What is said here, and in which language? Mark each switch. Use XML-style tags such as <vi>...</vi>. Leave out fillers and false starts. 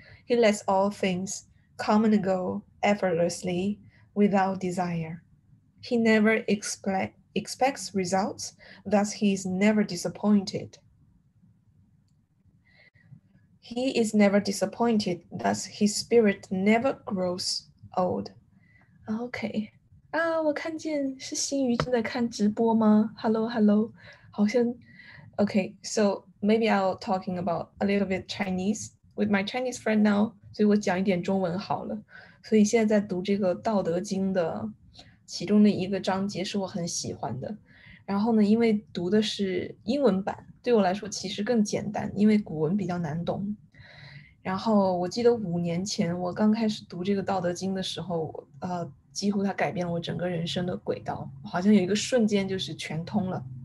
<en>He lets all things come and go effortlessly without desire. He never expects results, thus he is never disappointed. He is never disappointed, thus his spirit never grows old.</en> <zh>OK 啊，我看见是新宇正在看直播吗 ？Hello Hello，好像 OK。</zh> <en>So maybe I'll talking about a little bit Chinese with my Chinese friend now，</en> <zh>所以我讲一点中文好了。所以现在在读这个《道德经》的其中的一个章节是我很喜欢的。然后呢，因为读的是英文版，对我来说其实更简单，因为古文比较难懂。然后我记得5年前我刚开始读这个《道德经》的时候，几乎它改变了我整个人生的轨道，好像有一个瞬间就是全通了。</zh>